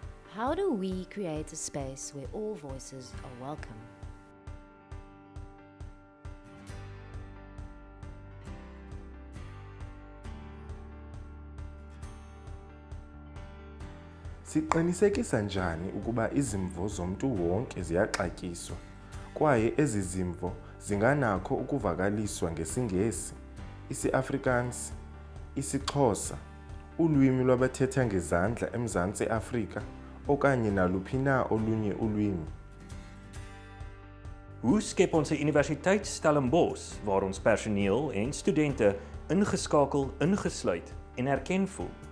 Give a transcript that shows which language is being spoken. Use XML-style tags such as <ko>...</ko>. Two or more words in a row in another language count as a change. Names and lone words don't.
<en>How do we create a space where all voices are welcome?</en> <xh>Siqinisekisa njani ukuba izimvo zomntu wonke ziyaxatyiswa kwaye ezi zimvo zinganakho ukuvakaliswa ngesiNgesi, isiAfrikaans, isiXhosa, ulwimi lwabathetha ngezandla eMzantsi Afrika okanye naluphi na olunye ulwimi?</xh> <af>Hoe skep ons 'n universiteit Stellenbosch waar ons personeel en studente ingeskakel, ingesluit en erken voel?</af>